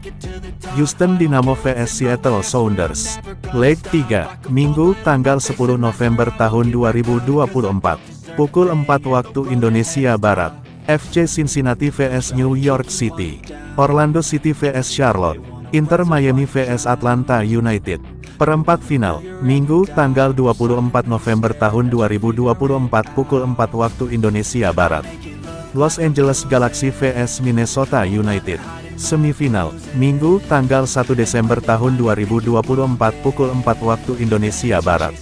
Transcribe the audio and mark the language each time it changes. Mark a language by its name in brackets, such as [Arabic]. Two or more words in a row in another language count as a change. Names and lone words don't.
[Indonesian] Houston Dynamo vs Seattle Sounders. Leg 3, Minggu tanggal 10 November tahun 2024 pukul 4 waktu Indonesia Barat. FC Cincinnati vs New York City. Orlando City vs Charlotte. Inter Miami vs Atlanta United. Perempat final, Minggu tanggal 24 November tahun 2024 pukul 4 waktu Indonesia Barat. Los Angeles Galaxy vs Minnesota United. Semifinal, Minggu tanggal 1 Desember tahun 2024 pukul 4 waktu Indonesia Barat.